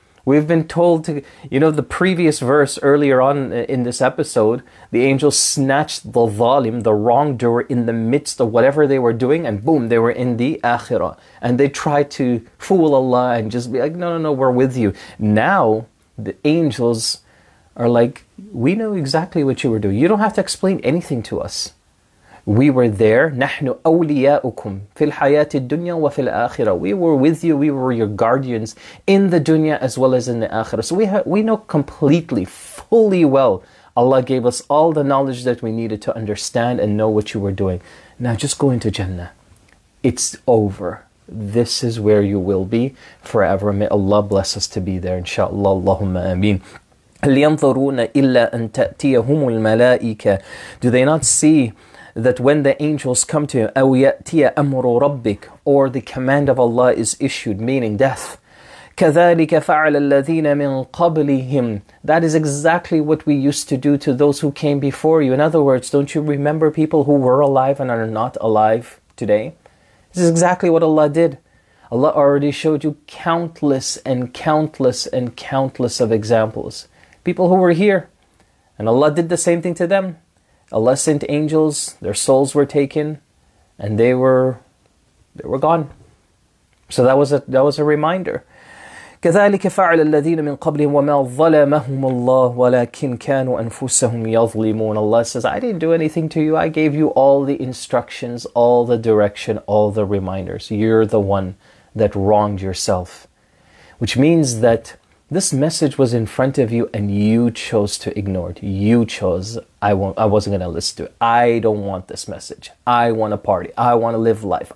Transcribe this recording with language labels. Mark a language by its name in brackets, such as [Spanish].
[English] We've been told to, the previous verse earlier on in this episode, the angels snatched the zalim, the wrongdoer, in the midst of whatever they were doing, and boom, they were in the akhirah. And they tried to fool Allah and just be like, no, we're with you. Now, the angels are like, we know exactly what you were doing. You don't have to explain anything to us. We were there. [Arabic] نحن أولياؤكم في الحياة الدنيا وفي الآخرة. [English] We were with you. We were your guardians in the dunya as well as in the akhirah. So we know completely, fully well. Allah gave us all the knowledge that we needed to understand and know what you were doing. Now just go into Jannah. It's over. This is where you will be forever. May Allah bless us to be there. Inshallah. Allahumma ameen. [Arabic] هل ينظرون إلا أن تأتيهم الملائكة. [English] Do they not see that when the angels come to him, [Arabic] أو يأتي أمر ربك, [English] or the command of Allah is issued, meaning death. [Arabic] كذلك فعل الذين من قبلهم. [English] That is exactly what we used to do to those who came before you. In other words, don't you remember people who were alive and are not alive today? This is exactly what Allah did. Allah already showed you countless and countless and countless of examples. People who were here, and Allah did the same thing to them. Allah sent angels, their souls were taken, and they were gone. So that was a reminder. [Arabic] كذلك فعل الذين من قبلهم وما ظلمهم الله ولكن كانوا أنفسهم يظلمون. [English] Allah says, I didn't do anything to you. I gave you all the instructions, all the direction, all the reminders. You're the one that wronged yourself. Which means that this message was in front of you and you chose to ignore it. You chose, I wasn't going to listen to it. I don't want this message. I want to party. I want to live life.